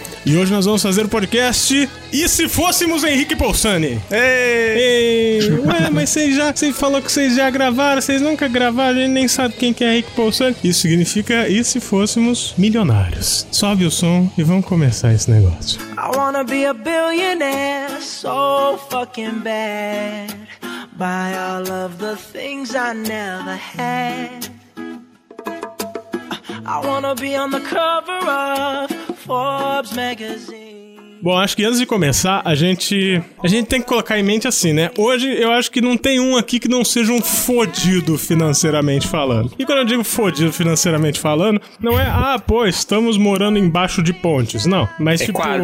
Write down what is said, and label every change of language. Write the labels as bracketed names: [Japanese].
[Portuguese] E hoje nós vamos fazer o podcast E Se Fôssemos Henrique Polsani? Ei! Ué, mas você falou que vocês já gravaram, vocês nunca gravaram, a gente nem sabe quem que é Henrique Polsani. Isso significa E Se Fôssemos Milionários? Sobe o som e vamos começar esse negócio. [English] I wanna be a billionaire, so fucking bad. Buy all of the things I never had. I wanna be on the cover of Forbes magazine. [Portuguese] Bom, acho que antes de começar, a gente tem que colocar em mente assim, né? Hoje, eu acho que não tem um aqui que não seja um fodido financeiramente falando. E quando eu digo fodido financeiramente falando, não é, ah, pô, estamos morando embaixo de pontes. Não, mas é tipo...